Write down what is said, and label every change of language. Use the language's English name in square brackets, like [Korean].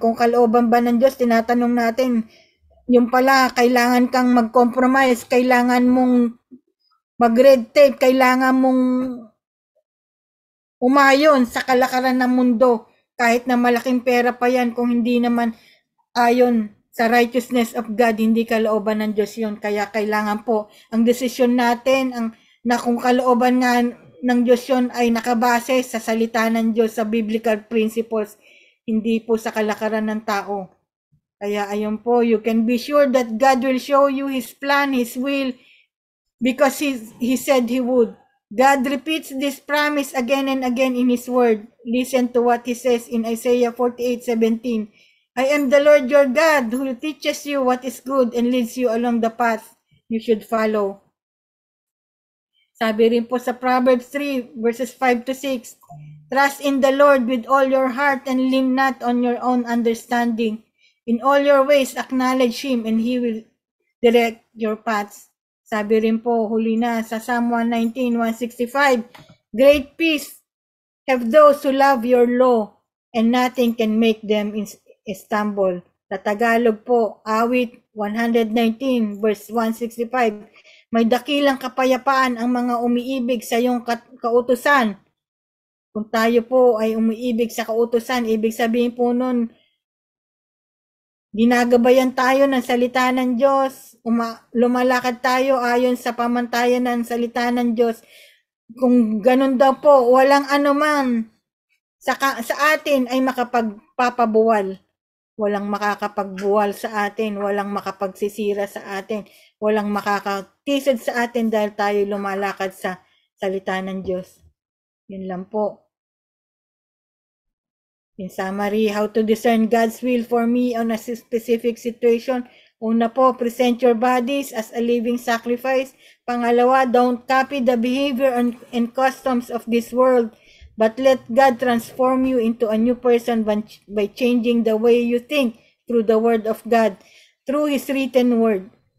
[Filipino] Kung kalooban ba ng Diyos, tinatanong natin, yung pala, kailangan kang mag-compromise, kailangan mong mag-red tape, kailangan mong umayon sa kalakaran ng mundo kahit na malaking pera pa yan kung hindi naman ayon sa [English] righteousness of God, [Filipino] hindi kalooban ng Diyos yun. Kaya kailangan po ang desisyon natin na kung kalooban nga ng Diyos yun ay nakabase sa salita ng Diyos, sa biblical principles, hindi po sa kalakaran ng tao. Kaya ayun po, [English] you can be sure that God will show you His plan, His will, because He said He would. God repeats this promise again and again in His Word. Listen to what He says in Isaiah 48:17. I am the Lord your God who teaches you what is good and leads you along the path you should follow. [Filipino] Sabi rin po sa [English] Proverbs 3 verses 5 to 6, trust in the Lord with all your heart and lean not on your own understanding. In all your ways, acknowledge Him and He will direct your paths. [Filipino] Sabi rin po, huli na sa [English] Psalm 119:165, great peace have those who love your law and nothing can make them stumble. Sa Tagalog po, awit 119 verse 165, [Filipino] may dakilang kapayapaan ang mga umiibig sa iyong kautusan Kung tayo po ay umiibig sa kautusan, ibig sabihin po nun, ginagabayan tayo ng salita ng Diyos, lumalakad tayo ayon sa pamantayan ng salita ng Diyos. Kung ganun daw po, walang anuman sa atin ay makapagpapabuwal. Walang makakapagbuwal sa atin, walang makapagsisira sa atin, walang makakatisod sa atin dahil tayo lumalakad sa salita ng Diyos. Yun lang po. [English] In summary, how to discern God's will for me on a specific situation. [Filipino] Una po, [English] present your bodies as a living sacrifice. [Filipino] Pangalawa, [English] don't copy the behavior and customs of this world, but let God transform you into a new person by changing the way you think through the word of God, through His written word.